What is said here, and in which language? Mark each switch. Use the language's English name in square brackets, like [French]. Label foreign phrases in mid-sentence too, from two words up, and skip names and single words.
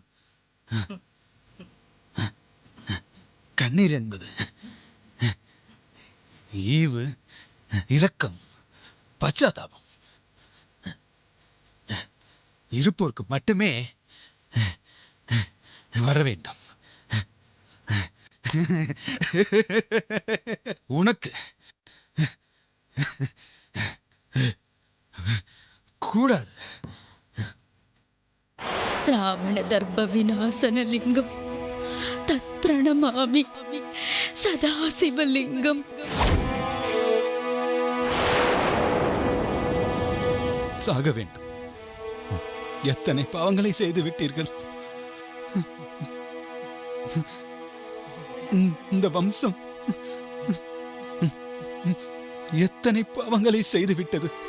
[Tamil] கண்ணீர் என்பது ஈவு, இரக்கம், பச்சாதாபம் இருப்போருக்கு மட்டுமே வர வேண்டும். உனக்கு கூடாது. [Sanskrit] रावणदर्भविनाशनलिङ्गं तत्प्रणमामि सदाशिवलिङ्गम्. [Tamil] சாக வேண்டும். எத்தனை பாவங்களை செய்து விட்டீர்கள். இந்த வம்சம் எத்தனை பாவங்களை செய்து விட்டது.